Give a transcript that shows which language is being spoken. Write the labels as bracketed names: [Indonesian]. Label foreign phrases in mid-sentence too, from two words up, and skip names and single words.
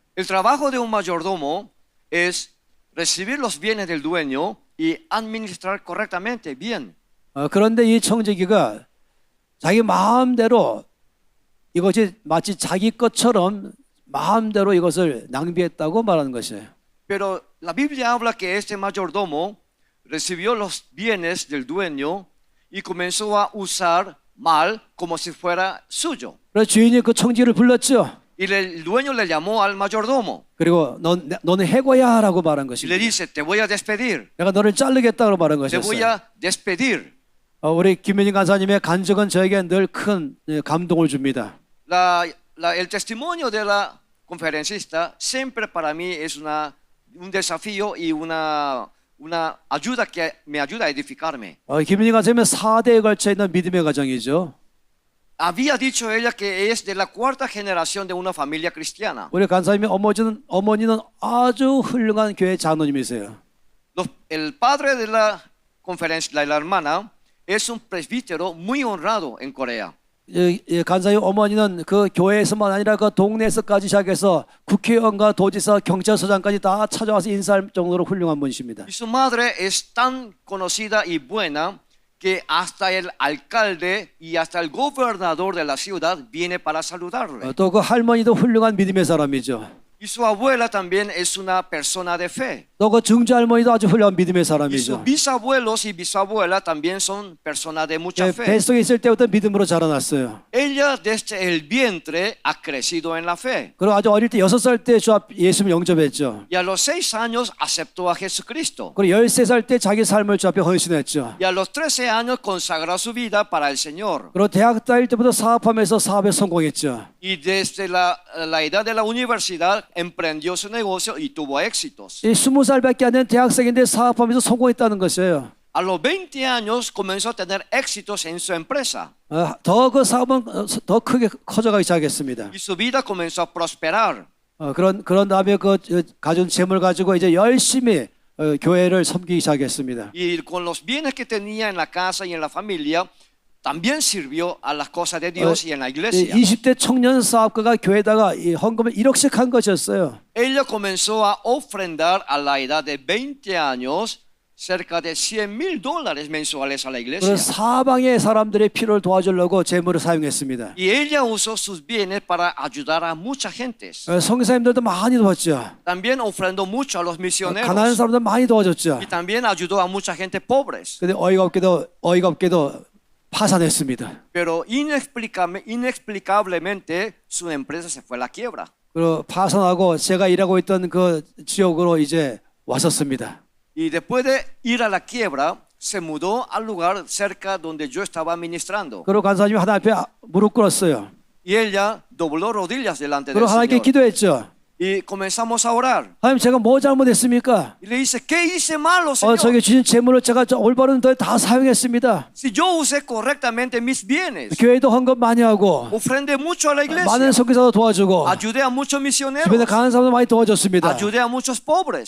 [Spanish] El trabajo de un mayordomo es recibir los bienes del dueño y administrar correctamente, bien. [Korean] 그런데 이 청지기가 자기 마음대로 이것이 마치 자기 것처럼 마음대로 이것을 낭비했다고 말하는 것이에요. [Spanish] Pero la Biblia habla que este mayordomo recibió los bienes del dueño y comenzó a usar mal como si fuera suyo. [Korean] 그래서 주인이 그 청지기를 불렀죠. [Spanish] Y el dueño le llamó al mayordomo [Korean] 그리고 너는 해고야라고 말한 [Spanish] y le [Korean] 것입니다. [Spanish] dice, te voy a despedir, [Korean] 내가 너를 자르겠다고 말한 [Spanish] te voy [Korean] 것이었어요. [Spanish] a despedir. [Korean] 우리 김민희 간사님의 간증은 저에게 늘 큰 감동을 줍니다. [Spanish] El testimonio de la conferencista siempre para mí es un desafío y una ayuda que me ayuda a edificarme. [Korean] 김민희 간사님은 4대에 걸쳐 있는 믿음의 가정이죠. [Spanish] Había dicho ella que es de la cuarta generación de una familia cristiana. [Korean] 우리 간사님의 어머니는 아주 훌륭한 교회 장로님이세요. [Spanish] El padre de la conferencia, la hermana, es un presbítero muy honrado en Corea. [Korean] 간사님 어머니는 그 교회에서만 아니라 그 동네에서까지 시작해서 국회의원과 도지사, 경찰서장까지 다 찾아와서 인사할 정도로 훌륭한 분이십니다. [Spanish] Y su madre es tan conocida y buena que hasta el alcalde y hasta el gobernador de la ciudad viene para saludarle. [Korean] 또 그 할머니도 훌륭한 믿음의 사람이죠. [Spanish] Y su abuela también es una persona de fe. [Korean] 또 그 증조 할머니도 아주 훌륭한 믿음의 [Spanish] Y sus [Korean] 사람이죠. [Spanish] bisabuelos y bisabuela también son personas de mucha fe. [Korean] 뱃속에 있을 때부터 믿음으로 자라났어요. [Spanish] Ella desde el vientre ha crecido en la fe. [Korean] 그리고 아주 어릴 때 6살 때 주 앞 예수님을 영접했죠. [Spanish] Y a los 6 años aceptó a Jesucristo. [Korean] 그리고 13살 때 자기 삶을 주 앞에 헌신했죠. [Spanish] Y a los 13 años consagró su vida para el Señor. [Korean] 그리고 대학 다닐 때부터 사업하면서 사업에 성공했죠. [Spanish] Y desde la edad de la universidad emprendió su negocio y tuvo éxitos. [Korean] 이 20살밖에 안 된 대학생인데 사업하면서 성공했다는 것이에요. [Spanish] A los 20 años comenzó a tener éxitos en su empresa. [Korean] 더 그 사업은 더 크게 커져가기 시작했습니다. [Spanish] Y su vida comenzó a prosperar. [Korean] 그런 다음에 그 가진 재물 가지고 이제 열심히 교회를 섬기기 시작했습니다. [Spanish] Y con los bienes que tenía en la casa y en la familia, también sirvió a las cosas de Dios y en la iglesia. [Korean] 20대 청년 사업가가 교회에다가 이 헌금을 1억씩 한 것이었어요. [Spanish] Ella comenzó a ofrendar a la edad de 20 años cerca de $100,000 mensuales a la iglesia. [Korean] 그래서 사방의 사람들의 필요를 도와주려고 재물을 사용했습니다. [Spanish] Y ella usó sus bienes para ayudar a mucha gente. [Korean] 성교사님들도 많이 도왔죠. [Spanish] También ofrendó mucho a los [Korean] 가난한 [Spanish] misioneros. [Korean] 사람들 많이 도와줬죠. [Spanish] Y también ayudó a mucha gente pobres. [Korean] 근데 어이가 없게도 파산했습니다. [Spanish] Pero inexplicablemente su empresa se fue a la quiebra. [Korean] 그리고 파산하고 제가 일하고 있던 그 지역으로 이제 왔었습니다. [Spanish] Y después de ir a la quiebra, se mudó al lugar cerca donde yo estaba ministrando. [Korean] 그리고 간사님이 하나님 앞에 무릎 꿇었어요. [Spanish] Y ella dobló rodillas delante del [Korean] 그리고 하나님께 [Spanish] Señor. [Korean] 기도했죠. [Spanish] Y comenzamos a orar. [Korean] 하나님 제가 뭐 잘못했습니까? [Spanish] Y le dice, ¿qué hice malo, Señor? [Korean] 저기 주신 재물을 제가 올바른 데에 다 사용했습니다. [Spanish] Si yo usé correctamente mis bienes, [Korean] 교회도 헌금 많이 하고 [Spanish] ofrendé mucho a la iglesia, [Korean] 많은 선교사도 도와주고 [Spanish] ayudé a muchos misioneros, [Korean] 주변에 가난한 사람도 많이 도와줬습니다. [Spanish] ayudé a muchos pobres.